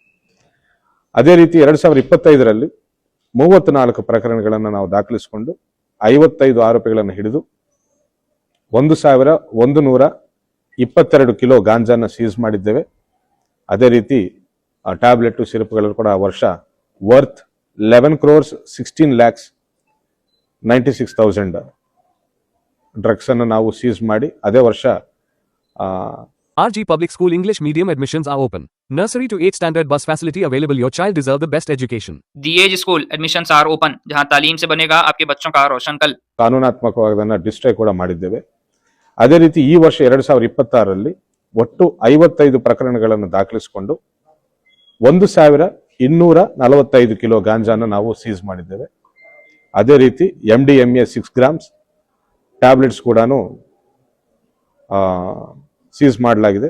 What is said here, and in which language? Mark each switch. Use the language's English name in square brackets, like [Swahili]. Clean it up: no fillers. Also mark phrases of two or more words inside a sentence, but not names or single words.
[Kannada] ಅದೇ ರೀತಿ 2025ರಲ್ಲಿ 34 ಪ್ರಕರಣಗಳನ್ನು ನಾವು ದಾಖಲಿಸಿಕೊಂಡು 55 ಆರೋಪಿಗಳನ್ನು ಹಿಡಿದು 1,122 ಕಿಲೋ ಗಾಂಜಾನ ಸೀಸ್ ಮಾಡಿದ್ದೇವೆ. ಅದೇ ರೀತಿ ಟ್ಯಾಬ್ಲೆಟ್ ಸಿರಪ್ಗಳು ಕೂಡ ಆ ವರ್ಷ ವರ್ತ್ 11 crores 16,96,000 ಡ್ರಗ್ಸ್ ಅನ್ನು ನಾವು ಸೀಸ್ ಮಾಡಿ ಅದೇ ವರ್ಷ [English] RG Public School English Medium admissions are open. Nursery to 8th standard bus facility available. Your child deserve the best education. The Age School admissions are open. [Hindi] जहां तालीम से बनेगा आपके बच्चों का रोशन कल. [Kannada] ಕಾನೂನಾತ್ಮಕವಾದನ್ನ ಡಿಸ್ಟ್ರೈ ಕೂಡ ಮಾಡಿದ್ದೇವೆ. ಅದೇ ರೀತಿ ಈ ವರ್ಷ 2026ರಲ್ಲಿ ಒಟ್ಟು 55 ಪ್ರಕರಣಗಳನ್ನು ದಾಖಲಿಸಿಕೊಂಡು 1,245 ಕಿಲೋ ಗಾಂಜಾನ ನಾವು ಸೀಸ್ ಮಾಡಿದ್ದೇವೆ. ಅದೇ ರೀತಿ MDMA 6 grams ಟ್ಯಾಬ್ಲೆಟ್ಸ್ ಕೂಡ ಸೀಸ್ ಮಾಡಲಾಗಿದೆ.